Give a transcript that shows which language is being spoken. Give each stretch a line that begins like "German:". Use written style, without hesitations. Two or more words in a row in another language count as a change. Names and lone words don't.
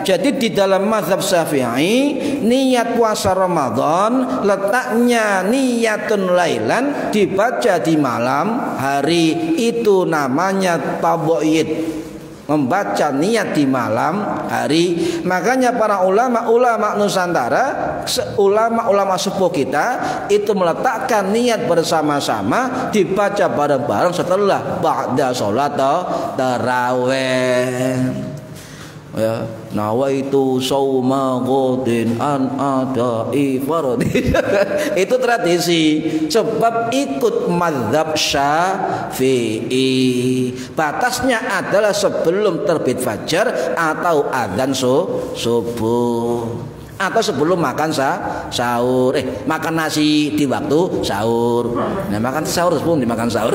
Indonesian: Jadi di dalam mazhab Syafi'i niat puasa Ramadan letaknya
Arabic: نية ليلا
Indonesian: dibaca di malam hari, itu namanya taboid, membaca niat di malam hari. Makanya para ulama Nusantara, ulama sepuh kita itu meletakkan niat bersama-sama dibaca bareng-bareng setelah ba'da sholat tarawih. Ya,
Arabic: نويت صوم غد عن أداء فرض.
Indonesian: Itu tradisi, sebab ikut mazhab Syafi'i. Batasnya adalah sebelum terbit fajar atau adzan subuh, atau sebelum makan sahur. Makan nasi di waktu sahur. Nah, makan sahur sebelum dimakan sahur.